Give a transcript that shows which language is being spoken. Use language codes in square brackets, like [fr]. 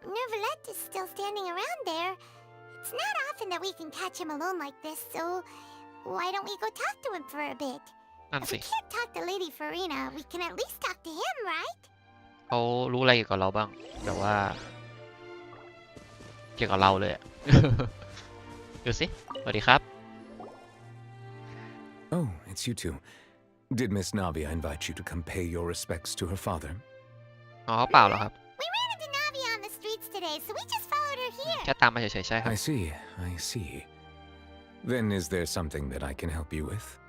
[en] Neuvillette is still standing around there. It's not often that we can catch him alone like this, so why don't we go talk to him for a bit? [th] นั่น [en] If [th] สิ [en] we can't talk to Lady Farina, we can at least talk to him, right? [th] เขารู้อะไรเกี่ยวกับเราบ้างแบบว่า เกี่ยวกับเราเลยอะ ดูสิสวัสดีครับ [en] Oh, it's you two. Did Miss Navia invite you to come pay your respects to her father? [th] อ๋อเปล่าหรอครับ [en] We ran into Navia on the streets today, so we just followed her here. [th] แค่ตามมาเฉยๆใช่ครับ [en] I see. Then is there something that I can help you with?